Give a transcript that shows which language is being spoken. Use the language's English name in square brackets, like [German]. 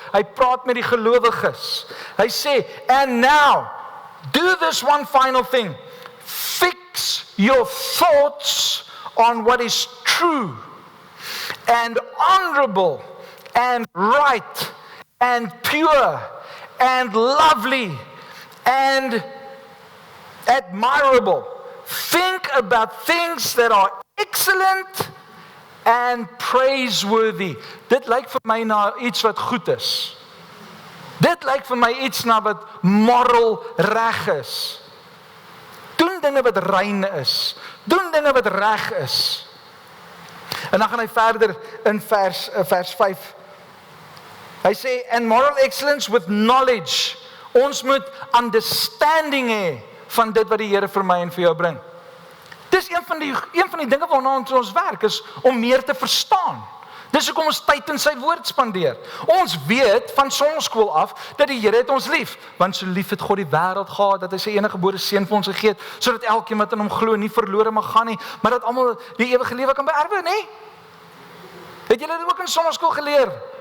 [Afrikaans] Hy praat met die gelowiges. Hy sê, [English] and now, do this one final thing. Fix your thoughts on what is true and honorable and right and pure and lovely and admirable. Think about things that are excellent and praiseworthy. [Afrikaans] Dit lyk vir my na iets wat goed is. Dit lyk vir my iets na wat moral reg is. Doen dinge wat rein is. Doen dinge wat reg is. En dan gaan hy verder in vers 5. Hy sê, [English] and moral excellence with knowledge. [Afrikaans] Ons moet understanding hê van dit wat die Here vir my en vir jou bring. Dis een van die dinge waarna ons werk, is om meer te verstaan. Dis hoekom ons tyd in sy woord spandeer. Ons weet van sonskool af dat die Here het ons lief, want so lief het God die wêreld gehad dat hy sy enige gebore seun vir ons gegee het, sodat elkeen wat in hom glo nie verlore mag gaan nie, maar dat almal die ewige lewe kan beerwe, nê? Het julle dit ook in sonskool geleer?